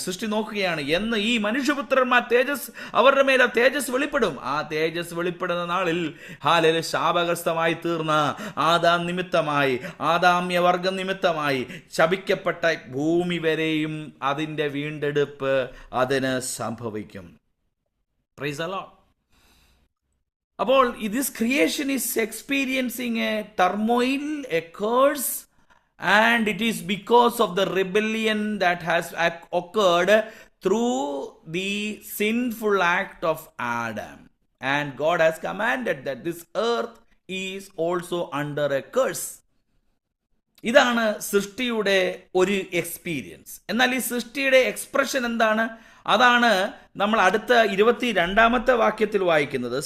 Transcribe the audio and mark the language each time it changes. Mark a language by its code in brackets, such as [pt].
[ml] സൃഷ്ടി നോക്കുകയാണ്, എന്ന് ഈ മനുഷ്യപുത്രന്മാർ അവരുടെ മേലെ തേജസ് വെളിപ്പെടും. ആ തേജസ് വെളിപ്പെടുന്ന നാളിൽ ശാപഗ്രസ്തമായി തീർന്ന ആദാം നിമിത്തമായി, ആദാമ്യവർഗം നിമിത്തമായി ശപിക്കപ്പെട്ട ഭൂമി വരെയും അതിൻ്റെ വീണ്ടെടുപ്പ് അതിന് സംഭവിക്കും. [en] Praise the lord. അപ്പോൾ this creation is experiencing a turmoil, a curse, and it is because of the rebellion that has occurred through the sinful act of Adam. And God has commanded that this earth is also under a curse. [ml] ഇതാണ് സൃഷ്ടിയുടെ ഒരു experience. എന്നാൽ ഈ സൃഷ്ടിയുടെ expression എന്താണ്? അതാണ് നമ്മൾ അടുത്ത 22-ാമത്തെ വാക്യത്തിൽ വായിക്കുന്നത്.